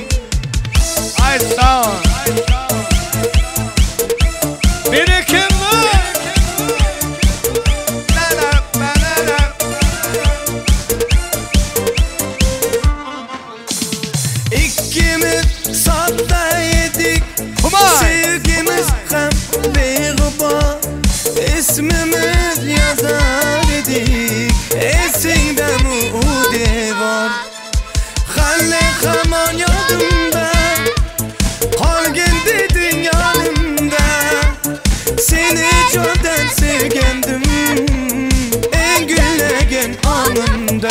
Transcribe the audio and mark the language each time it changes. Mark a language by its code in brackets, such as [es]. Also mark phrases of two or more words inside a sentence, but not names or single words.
[tr] Ay sağ ol. [uz] İkimiz safta yedik sevgimiz hem beg'ubor ismimiz yazar edik esingda u devor Halle hamon yodimda qolgin deding yonimda seni jondan sevgandim eng gullagan onimda